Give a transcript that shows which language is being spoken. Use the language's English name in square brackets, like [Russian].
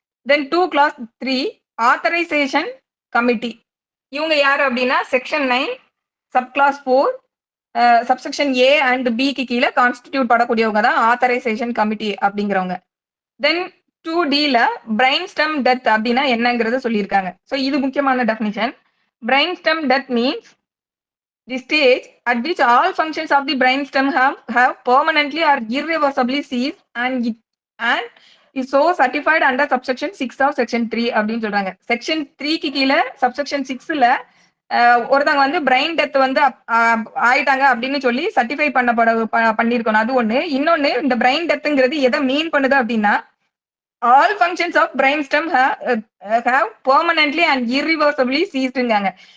[Tamil] தென் 2 class 3 authorisation committee. இவங்க யாரு அப்படின்னா section 9 sub clause 4 subsection A and பிக்கு கீழே கான்ஸ்டிடியூட் படக்கூடியவங்க தான் ஆத்தரைசேஷன் கமிட்டி அப்படிங்கிறவங்க. தென் 2D-ல பிரெயின் ஸ்டெம் டெத் அப்படின்னா என்னங்கிறத சொல்லியிருக்காங்க. ஸோ இது முக்கியமான definition. [English] brain stem death means the stage at which all functions of the brain stem have permanently or irreversibly ceased and is so certified under subsection 6 of section 3 [Tamil] அப்படின்னு சொல்றாங்க. Section 3க்கு கீழே subsection 6ல ஒருத்தவங்க வந்து brain death வந்து ஆயிட்டாங்க அப்படின்னு சொல்லி certify பண்ணிருக்கணும், அது ஒண்ணு. இன்னொன்னு, இந்த பிரெயின் டெத்துங்கிறது எதை மீன் பண்ணுது அப்படின்னா [English] all functions of brain stem have permanently and irreversibly [Tamil] சீஸ்டுங்காங்க.